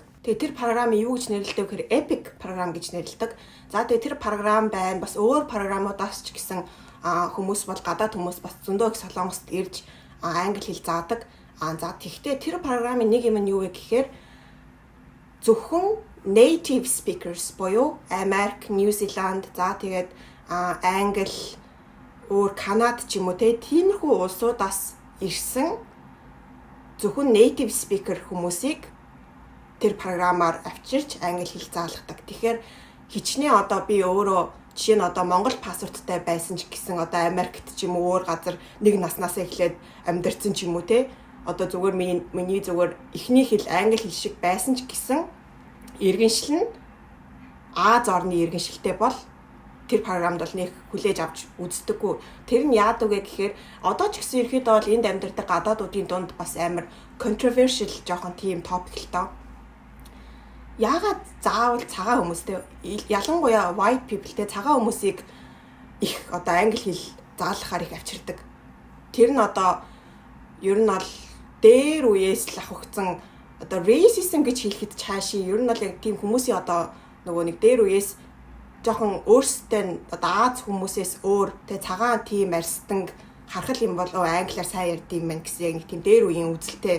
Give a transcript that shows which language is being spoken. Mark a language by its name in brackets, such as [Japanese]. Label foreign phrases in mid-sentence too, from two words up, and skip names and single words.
[Mongolian] Тэгээ тэр програмыг юу гэж нэрлэдэг вэ гэхээр Epic програм гэж нэрлэдэг. За тэгээ тэр програм байна. Бас өөр програмуудаас ч гэсэн хүмүүс бол гадаад хүмүүс бас зөндөө их солонгост ирж англи хэл заадаг. За тэгвэл тэр програмын нэг юм нь юу вэ гэхээр зөвхөн [English] native speakers [Mongolian] буюу Америк, New Zealand, за тэгээд Англи, өөр Канад ч юм уу тиймэрхүү улсуудаас ирсэн зөвхөн [English] native speaker [Mongolian] хүмүүсийг тэр програмаар авчирч англи хэл заалгадаг. Тэгэхээр хичнээн одоо би өөрөө жишээ нь одоо Монгол паспорттай байсан ч гэсэн одоо Америкт ч юм уу өөр газар нэг наснаас эхлээд амьдарсан ч юм уу одоо зүгээр миний зүгээр эхний хэл англи хэл шиг байсан ч гэсэн иргэншил нь Аз орны иргэншилтэй бол тэр програмд бол нэг хүлээж авч үздэггүй. Тэр нь яадаг вэ гэхээр одоо ч гэсэн ерөөдөө бол энд амьдардаг гадаадуудын дунд бас амар controversial жоохон тийм topic л тоо. Яагаад заавал цагаан хүмүүстэй ялангуяа [English] white people- [Mongolian] тэй цагаан хүмүүсийг их одоо англи хэл заалгахаар их авчирдаг. Тэр нь одоо ер нь бол дээр үеэс л авахсан одоо racism гэж хэлэхэд цаашаа ер нь бол яг тийм хүмүүсийн одоо нөгөө нэг дээр үеэс жоохон өөрсдөө одоо Аз хүмүүсээс өөр тэ цагаан тийм арьстан харахад юм бол англиар сайн ярьд юм байна гэсэн яг нэг тийм дээр үеийн үзэлтэй.